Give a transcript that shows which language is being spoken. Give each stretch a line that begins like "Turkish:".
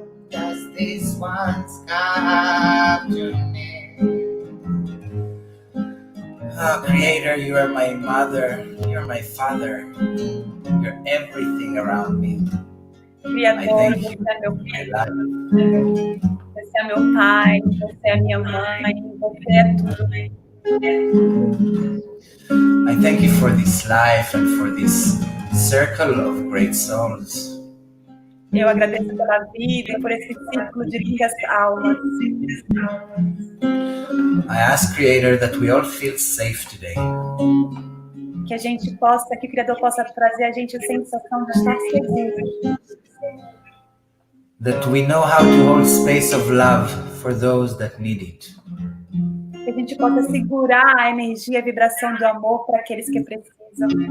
English: Just this once come to me. Oh, Creator, you are my mother, you're my father, you're everything around me.
Portuguese: Criador, você é meu filho, você é meu pai, você é minha mãe, você é tudo.
English: I thank you for this life and for this circle of great souls.
Portuguese: Eu agradeço pela vida e por esse círculo de lindas almas.
English: I ask, Creator, that we all feel safe today.
Portuguese: Que a gente possa, que o Criador possa trazer a gente a sensação de estar seguro.
English: That we know how to hold space of love for those that need it.
Portuguese: Que a gente possa segurar a energia, a vibração do amor para aqueles que precisam.